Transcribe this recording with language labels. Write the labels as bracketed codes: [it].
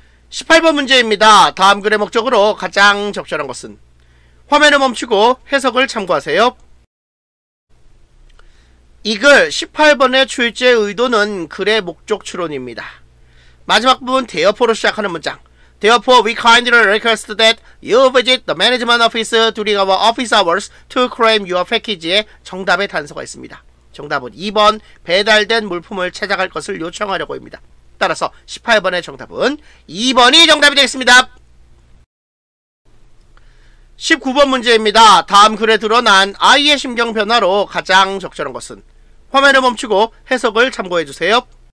[ko] 18번 문제입니다. 다음 글의 목적으로 가장 적절한 것은 화면을 멈추고 해석을 참고하세요. 이 글 18번의 출제 의도는 글의 목적 추론입니다. 마지막 부분 [en] therefore [ko] 시작하는 문장 [en] Therefore, we kindly request that you visit the management office during our office hours to claim your package [ko] 의 정답의 단서가 있습니다. 정답은 2번 배달된 물품을 찾아갈 것을 요청하려고입니다. 따라서 18번의 정답은 2번이 정답이 되겠습니다. 19번 문제입니다. 다음 글에 드러난 아이의 심경 변화로 가장 적절한 것은 화면을 멈추고 해석을 참고해주세요.